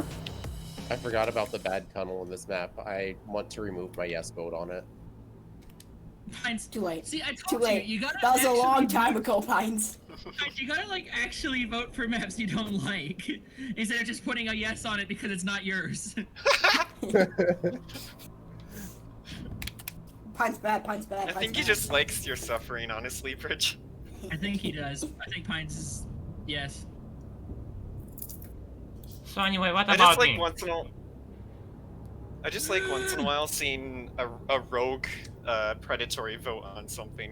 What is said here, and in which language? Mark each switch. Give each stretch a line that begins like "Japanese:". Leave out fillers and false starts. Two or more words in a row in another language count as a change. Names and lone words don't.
English: I forgot about the bad tunnel in this map. I want to remove my yes vote on it. Pines. Too late. See, I Too told late. you. You gotta. That was a long actually time ago, Pines. You gotta like actually vote for maps you don't like instead of just putting a yes on it because it's not yours. Pine's bad. Pine's bad. I think he Pine's just likes your suffering, honestly, Bridge. I think he does. I think Pines is yes. So anyway, what I about just like me? once in a I just like once in a while seeing a rogue predatory vote on something.